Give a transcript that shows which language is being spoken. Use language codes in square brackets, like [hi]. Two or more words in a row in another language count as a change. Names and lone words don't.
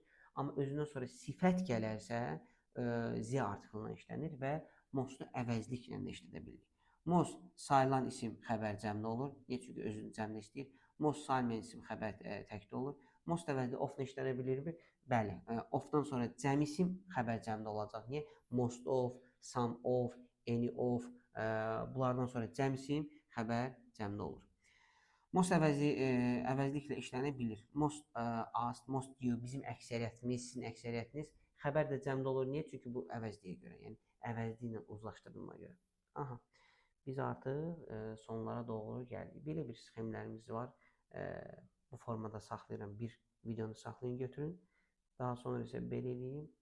[az] Amma özündən sonra sifət gələrsə z artiklına işlənir və most'u əvəzliklə də işlədə bilirik. Most sayılan isim xəbər cəmdə olur. Niyə? Çünki özünü cəmdə istəyir. Most sayılmayan isim xəbər təkdə olur. Most əvəzli of-la işlədə bilirmi? Bəli. Of-dan sonra cəm isim xəbər cəmdə olacaq. Niyə? [en] Most of, some of, any of, [az] bunlardan sonra cəm isim xəbər cəmdə olur. Most əvəzliklə işlənə bilir. [en] Most us, most you, [az] bizim əksəriyyətimiz, sizin əksəriyyətiniz xəbər də cəmdə olur. Niyə? Çünki bu əvəzliyə görə, yəni əvəzliklə uzlaşdırılma görə. Aha, biz artıq sonlara doğru gəldik. Belə bir sxemlərimiz var. Bu formada saxlayıram. Bir videonu saxlayın, götürün. Daha sonra isə belə eləyim.